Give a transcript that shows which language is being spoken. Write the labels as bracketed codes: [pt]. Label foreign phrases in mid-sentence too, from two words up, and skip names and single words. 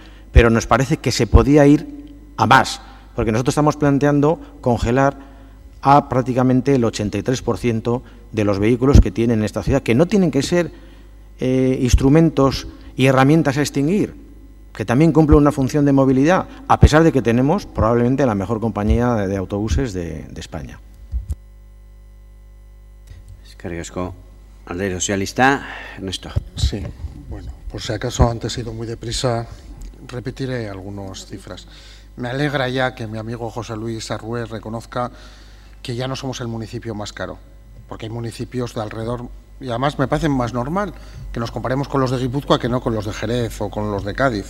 [es] Pero nos parece que se podía ir a más, porque nosotros estamos planteando congelar a prácticamente el 83% de los vehículos que tienen en esta ciudad, que no tienen que ser instrumentos y herramientas a extinguir, que también cumplen una función de movilidad, a pesar de que tenemos probablemente la mejor compañía de autobuses de España. [eu] Eskerrik asko. Alderdi Sozialista, Ernesto. [es] Sí, bueno, por si acaso antes he ido muy deprisa, repetiré algunas cifras. Me alegra ya que mi amigo José Luis Arrué reconozca que ya no somos el municipio más caro, porque hay municipios de alrededor, y además me parece más normal que nos comparemos con los de Guipúzcoa que no con los de Jerez o con los de Cádiz.